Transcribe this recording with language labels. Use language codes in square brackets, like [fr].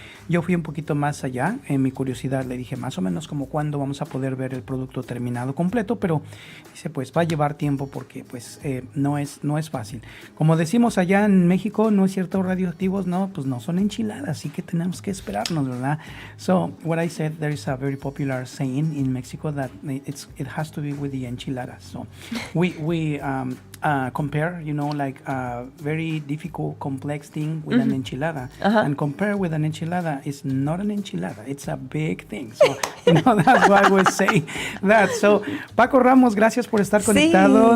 [es] Yo fui un poquito más allá, en mi curiosidad le dije más o menos como cuándo vamos a poder ver el producto terminado completo, pero dice pues va a llevar tiempo porque pues no es fácil. Como decimos allá en México, no es cierto, radioactivos, no, pues no son enchiladas, así que tenemos que esperarnos, ¿verdad? [en] So, what I said, there is a very popular saying in Mexico that it has to be with the enchiladas. So, we compare, like a very difficult, complex thing with an enchilada. And compare with an enchilada is not an enchilada. It's a big thing. So, that's why I would say that. [es] So, Paco Ramos, gracias por estar conectado.